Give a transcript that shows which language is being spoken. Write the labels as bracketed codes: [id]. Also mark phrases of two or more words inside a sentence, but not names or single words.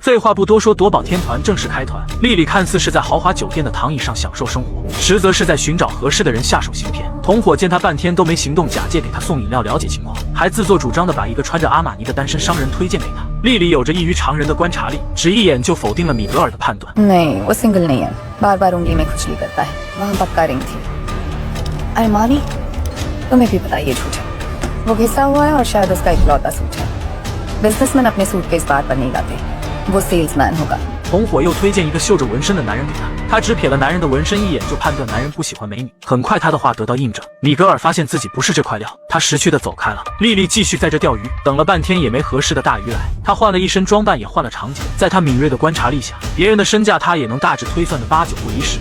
[zh] 废话不多说，《夺宝天团》正式开团。丽丽看似是在豪华酒店的躺椅上享受生活，实则是在寻找合适的人下手行骗。同伙见她半天都没行动，假借给她送饮料了解情况，还自作主张的把一个穿着阿玛尼的单身商人推荐给她。丽丽有着异于常人的观察力，只一眼就否定了米格尔的判断。 [hi] नहीं, वो सिंगल नहीं है, बार-बार उंगली में खुजली करता है, वहाँ पक्का रिंग थी। अरमानी, तुम्हें भी पता ये झूठ है। वो घिसा हुआ है और शायद उसका इकलौता सूट है। बिजनेसमैन अपने सूट के इस बार पर नहीं लाते, वो सेल्समैन होगा। [zh] 同伙又推荐一个绣着纹身的男人给他只瞥了男人的纹身一眼，就判断男人不喜欢美女。很快他的话得到印证，米格尔发现自己不是这块料，他识趣的走开了。丽丽继续在这钓鱼，等了半天也没合适的大鱼来。她换了一身装扮，也换了场景，在她敏锐的观察力下，别人的身价她也能大致推算的8、9不离10。